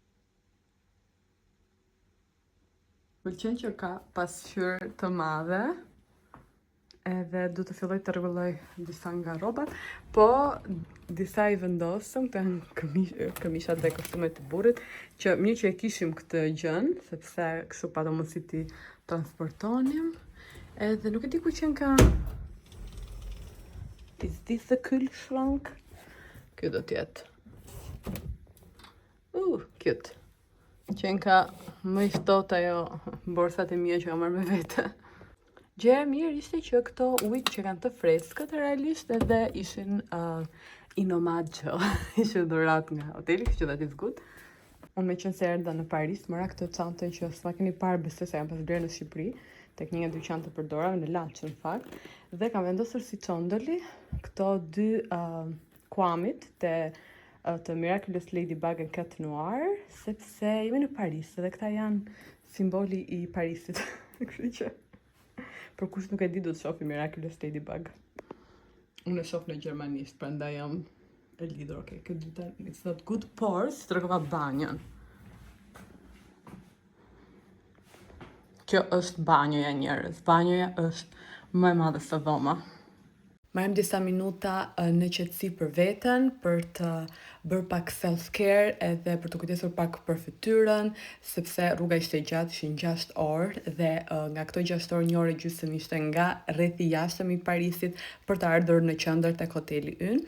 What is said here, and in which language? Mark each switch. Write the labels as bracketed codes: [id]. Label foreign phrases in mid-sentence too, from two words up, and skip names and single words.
[sq] Pëlqen që ka pasqyrë të madhe, edhe du të filloj të rregulloj disa nga rrobat, po disa i vendosëm, këto janë këmishat dhe kostymet e burrit, që mirë që e kishim këtë gjën, sepse kështu pa do mundësi ti transportonim. Edhe nuk e di ku qenë ka... [en] Is this the Kühlschrank? [sq] Kjo do t'jetë. Cute. Qenë ka më i ftohtë ajo borsat e mia që kam marrë me vete. Gjëja e mirë ishte që këto ujë që kanë të freskët realisht edhe ishin [it] in omaggio. [sq] Ishin dhuratë nga hoteli, kështu [en] that is good. [sq] Unë me qenë se erdha në Paris, mëra këtë çantën që s'ma keni parë besoj se jam pas blerë në Shqipëri, tek një nga dyqanë të përdorave në Laçë në fakt, dhe kam vendosur si çondoli këto dy kuamit të Miraculous Ladybug and Cat Noir, sepse jemi në Paris dhe këta janë simboli i Parisit. Kështu që për kush nuk e di do të shohë Miraculous Ladybug. Unë e shoh në gjermanisht, prandaj jam e lidhur. Okej, këtë dyta [en] it's not good, [sq] por si tregova banjën. Kjo është banjoja njerëz. Banjoja është më e madhe se dhoma. Marrim disa minuta në qetësi për veten, për të bërë pak self-care edhe për të kujdesur pak për fytyrën, sepse rruga ishte gjatë, ishin 6 orë dhe nga këto 6 orë 1 orë e gjysmë ishte nga rrethi jashtëm i Parisit për të ardhur në qendër tek hoteli ynë.